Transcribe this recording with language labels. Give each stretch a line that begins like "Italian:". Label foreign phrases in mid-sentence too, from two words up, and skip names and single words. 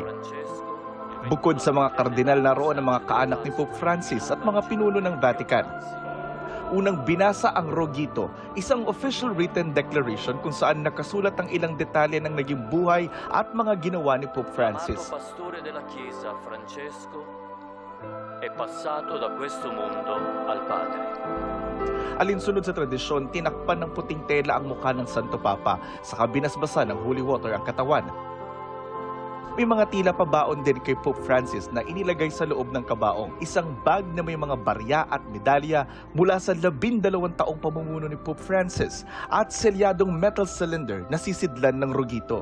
Filipino: Bukod sa mga kardinal, naroon ang mga kaanak ni Pope Francis at mga pinuno ng Vatican. Unang binasa ang Rogito, isang
English: official written declaration
Filipino: kung saan nakasulat ang ilang detalye ng naging buhay at mga ginawa ni Pope Francis.
Italian: Pastore della Chiesa Francesco è passato da questo mondo al Padre.
Filipino: Alinsunod sa tradisyon, tinakpan ng puting tela ang mukha ng Santo Papa, saka binasbasan ng
English: holy water
Filipino: ang katawan. May mga tila pabaon din kay Pope Francis na inilagay sa loob ng kabaong, isang bag na may mga barya at medalya mula sa 12 taong pamumuno ni Pope Francis at selyadong
English: metal cylinder
Filipino: na sisidlan ng Rogito.